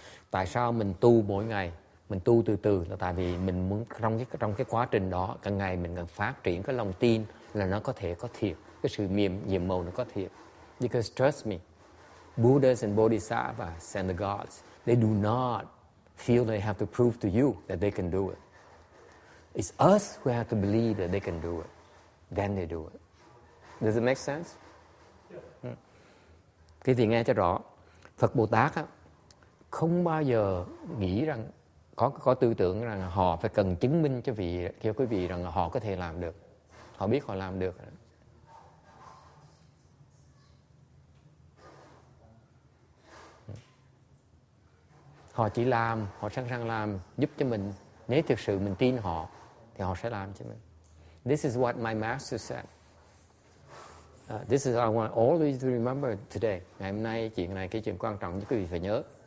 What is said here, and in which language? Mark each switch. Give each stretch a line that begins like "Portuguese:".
Vietnamese: Tại sao mình tu mỗi ngày, mình tu từ từ là tại vì mình muốn trong cái quá trình đó, càng ngày mình càng phát triển cái lòng tin là nó có thể có thiệt, cái sự nhiệm màu nó có thiệt.
English: Because trust me, Buddhas and Bodhisattvas and the gods, they do not feel they have to prove to you that they can do it. It's us who have to believe that they can do it. Then they do it. Does it make sense? Yeah.
Vietnamese: Quý vị nghe cho rõ. Phật Bồ Tát á, không bao giờ nghĩ rằng có tư tưởng rằng họ phải cần chứng minh cho quý vị rằng họ có thể làm được. Họ biết họ làm được. Họ chỉ làm, họ sẵn sàng làm giúp cho mình. Nếu thực sự mình tin họ thì họ sẽ làm cho mình.
English: This is what my master said. This is what I want always to remember today.
Vietnamese: Ngày hôm nay chuyện này, cái chuyện quan trọng nhất quý vị phải nhớ.